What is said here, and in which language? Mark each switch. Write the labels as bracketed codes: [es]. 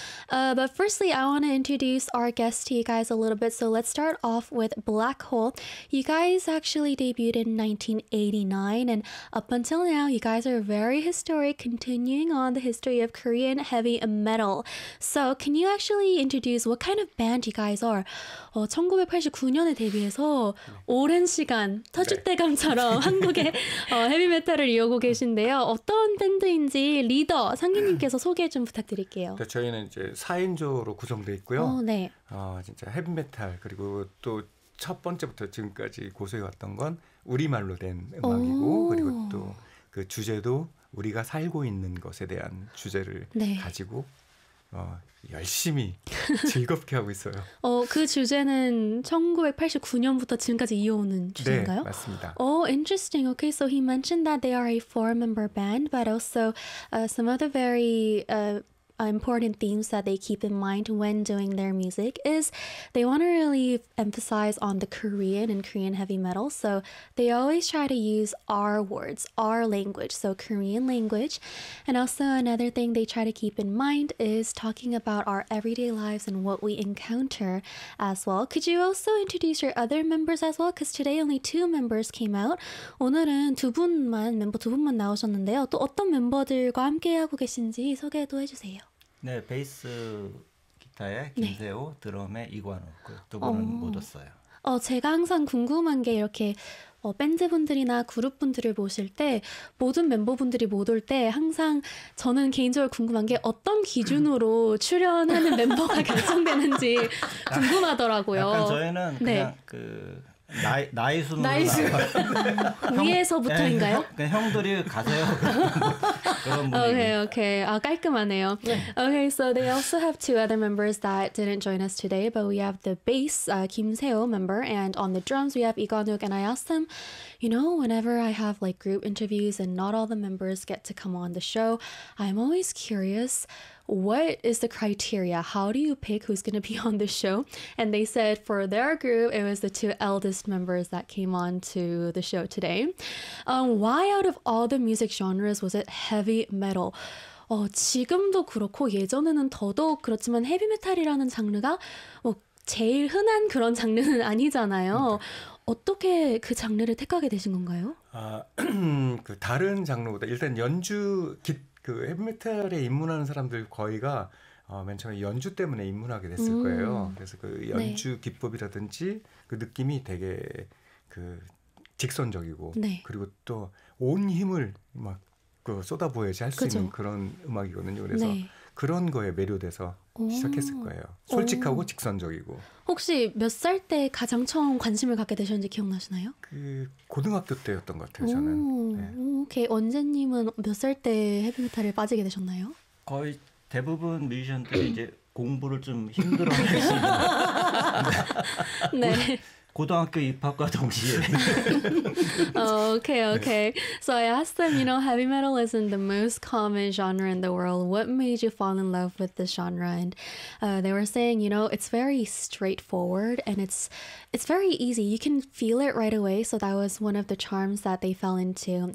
[en] But firstly, I want to introduce our guests to you guys a little bit. So let's start off with Black Hole. You guys actually debuted in 1989, and up until now, you guys are very historic, continuing on the history of Korean heavy metal. So can you actually introduce what kind of band you guys are? [ko] 1989년에 데뷔해서 오랜 시간 터줏대감처럼 네. 한국의 헤비메탈을 이어오고 계신데요. 어떤 밴드인지 리더 상기님께서 소개 좀 부탁드릴게요. 네, 저희는 이제 4인조로 구성되어 있고요. 네. 진짜 헤비메탈 그리고 또 첫 번째부터 지금까지 고수해왔던 건 우리말로 된 음악이고 그리고 또 그 주제도 우리가 살고 있는 것에 대한 주제를 네. 가지고 열심히 즐겁게 하고 있어요. 그 주제는 1989년부터 지금까지 이어오는 주제인가요? 네, 맞습니다. [en] Oh, interesting. Okay, so he mentioned that they are a four-member band, but also some of the very important themes that they keep in mind when doing their music is they want to really emphasize on the Korean and Korean heavy metal. So they always try to use our words, our language, so Korean language. And also another thing they try to keep in mind is talking about our everyday lives and what we encounter as well. Could you also introduce your other members as well? Because today only two members came out. [ko] 오늘은 두 분만 나오셨는데요. 또 어떤 멤버들과 함께하고 계신지 소개도 해주세요. 네, 베이스 기타의 김세호, 네. 드럼의 이관우 두 분은 못 왔어요. 제가 항상 궁금한 게 이렇게 밴드분들이나 그룹분들을 모실 때 모든 멤버분들이 못 올 때 항상 저는 개인적으로 궁금한 게 어떤 기준으로 출연하는 멤버가 결정되는지 궁금하더라고요. 약간 저희는 그냥 네. 그 나이 순으로 나이 순 위에서부터인가요? 그냥 형들이 가세요. [en] Okay, okay. [ko] 아, 깔끔하네요. [en] Yeah. Okay, so they also have two other members that didn't join us today, but we have the bass, Kim Seo member, and on the drums, we have Iganuk. And I asked them, you know, whenever I have like group interviews and not all the members get to come on the show, I'm always curious, what is the criteria? How do you pick who's going to be on the show? And they said for their group, it was the two eldest members that came on to the show today. Why out of all the music genres was it heavy metal? [ko] 지금도 그렇고 예전에는 더더욱 그렇지만 헤비메탈이라는 장르가 제일 흔한 그런 장르는 아니잖아요. 어떻게 그 장르를 택하게 되신 건가요? 그 다른 장르보다 일단 연주 그 헤비메탈에 입문하는 사람들 거의가 맨 처음에 연주 때문에 입문하게 됐을 거예요. 그래서 그 연주 네. 기법이라든지 그 느낌이 되게 그 직선적이고 네. 그리고 또 온 힘을 막 그 쏟아부어야지 할 수 있는 그런 음악이거든요. 그래서 네. 그런 거에 매료돼서 시작했을 거예요. 솔직하고 직선적이고. 혹시 몇 살 때 가장 처음 관심을 갖게 되셨는지 기억나시나요? 그 고등학교 때였던 것 같아요. 저는. 네. 오케이. 원재님은 몇 살 때 헤비메탈에 빠지게 되셨나요? 거의 대부분 뮤지션들이 이제 공부를 좀 힘들어하시는. 네. 고등학교 입학과 동시에. [en] Oh, okay, okay. So I asked them, you know, heavy metal isn't the most common genre in the world. What made you fall in love with this genre? And they were saying, you know, it's very straightforward and it's very easy. You can feel it right away. So that was one of the charms that they fell into.